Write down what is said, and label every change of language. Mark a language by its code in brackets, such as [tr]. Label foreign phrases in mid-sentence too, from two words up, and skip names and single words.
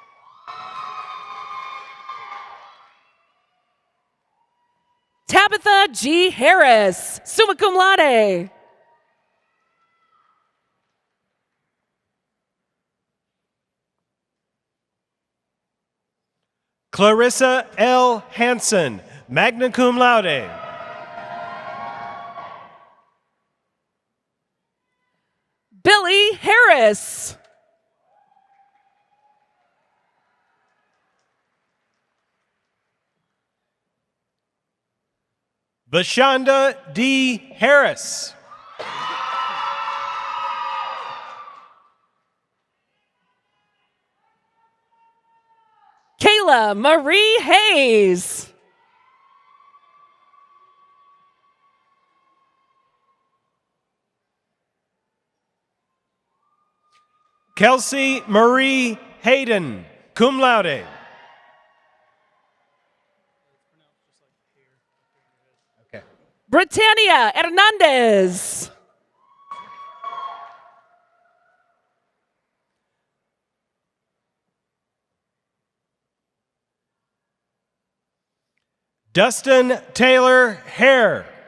[en] Tabitha G. [la] Harris, summa cum laude. [en] Clarissa L. [la] Hansen, magna cum laude. [en] Billy Harris. Vashonda D. Harris. Kayla Marie Hayes. Kelsey Marie Hayden, [la] cum laude. [en] Britannia Hernandez. Dustin Taylor Hare.